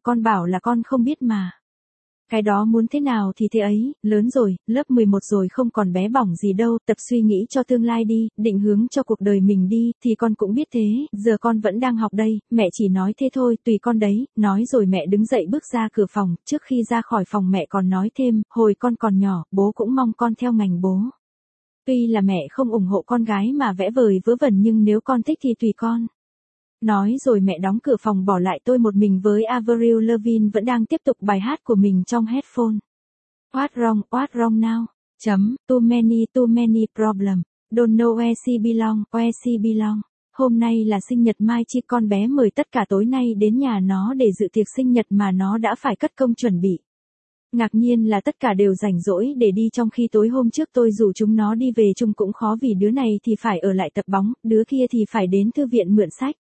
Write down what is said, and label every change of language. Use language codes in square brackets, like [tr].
[vi] Con bảo là con không biết mà. Cái đó muốn thế nào thì thế ấy, lớn rồi, lớp 11 rồi, không còn bé bỏng gì đâu, tập suy nghĩ cho tương lai đi, định hướng cho cuộc đời mình đi, thì con cũng biết thế, giờ con vẫn đang học đây, mẹ chỉ nói thế thôi, tùy con đấy, nói rồi mẹ đứng dậy bước ra cửa phòng, trước khi ra khỏi phòng mẹ còn nói thêm, hồi con còn nhỏ, bố cũng mong con theo ngành bố. Tuy là mẹ không ủng hộ con gái mà vẽ vời vớ vẩn nhưng nếu con thích thì tùy con. Nói rồi mẹ đóng cửa phòng bỏ lại tôi một mình với Avril Lavigne vẫn đang tiếp tục bài hát của mình trong headphone. [en] What wrong now? Too many problem. Don't know where she belong. [vi] Hôm nay là sinh nhật Mai Chi, con bé mời tất cả tối nay đến nhà nó để dự tiệc sinh nhật mà nó đã phải cất công chuẩn bị. Ngạc nhiên là tất cả đều rảnh rỗi để đi trong khi tối hôm trước tôi rủ chúng nó đi về chung cũng khó vì đứa này thì phải ở lại tập bóng, đứa kia thì phải đến thư viện mượn sách.